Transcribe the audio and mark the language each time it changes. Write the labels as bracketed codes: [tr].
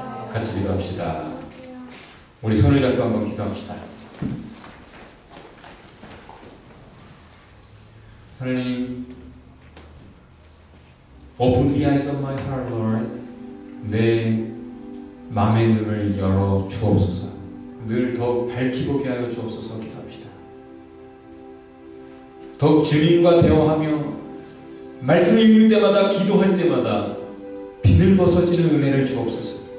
[ko] 같이 기도합시다. 우리 손을 잡고 한번 기도합시다. [en] 하나님, Open the eyes of my heart, Lord. [ko] 내 마음의 눈을 열어 주옵소서. 늘 더 밝히 보게 하여 주옵소서. 기도합시다. 더욱 주님과 대화하며 말씀을 읽을 때마다, 기도할 때마다 비늘 벗어지는 은혜를 주옵소서.